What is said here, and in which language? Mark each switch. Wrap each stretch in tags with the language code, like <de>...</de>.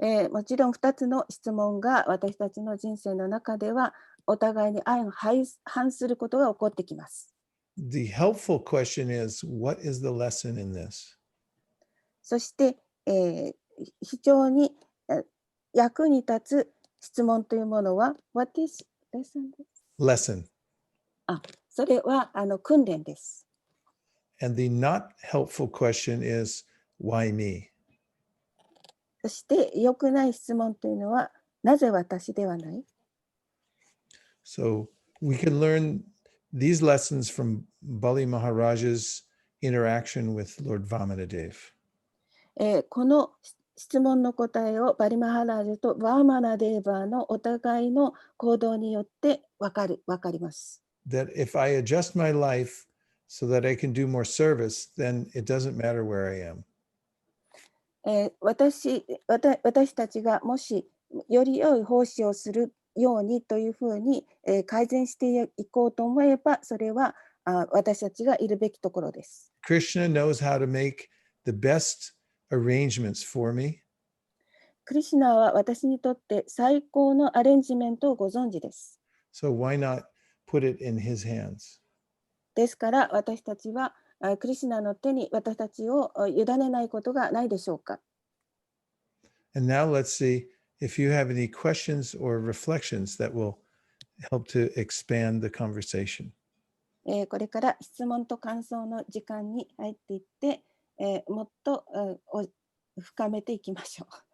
<ja>もちろん2つの質問が私たちの人生の中ではお互いに相反することが起こってきます。</ja> <en>The helpful question is, what is the lesson in this?</en> <ja>そして、非常に役に立つ質問というものは</ja> <en>What is lesson? Lesson.</en> <ja>それは訓練です。</ja> <en>And the not helpful question is, why me?</en> <ja>そして良くない質問というのはなぜ私ではない？</ja> <en>So we can learn these lessons from Bali Maharaja's interaction with Lord Vamanadev.</en> <ja>この質問の答えをバリマハラージュとバーマナデーバーのお互いの行動によってわかります。</ja> <en>That if I adjust my life so that I can do more service, then it doesn't matter where I am.</en> <ja>私たちがもしより良い奉仕をするようにというふうに、改善していこうと思えば、それは私たちがいるべきところです。</ja> <en>Krishna knows how to make the best arrangements for me.</en> <ja>クリシュナは私にとって最高のアレンジメントをご存知です。</ja> <en>So why not put it in his hands?</en> <ja>ですから私たちはクリシュナの手に私たちを委ねないことがないでしょうか。</ja> <en>And now let's see if you have any questions or reflections that will help to expand the conversation.</en> <ja>これから質問と感想の時間に入っていって、もっと深めていきましょう。</ja>